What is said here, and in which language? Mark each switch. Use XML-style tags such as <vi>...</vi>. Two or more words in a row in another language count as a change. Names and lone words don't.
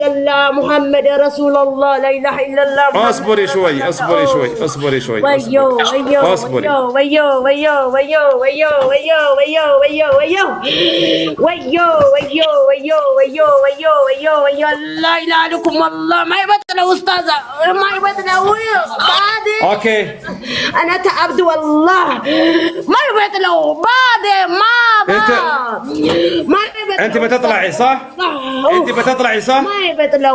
<ar>الله محمد رسول الله لا إله إلا الله. اصبري شوي اصبري شوي اصبري شوي. ويو ويو اصبري. ويو ويو ويو ويو ويو ويو ويو ويو ويو ويو ويو ويو ويو ويو ويو لا إله لكم والله ما يبطل أستاذة ما يبطل بعدين. اوكي أنا تعبت والله ما يبطل بعدين ما انت بتطلعي صح؟ انت بتطلعي صح؟ ما يبطلوا</ar>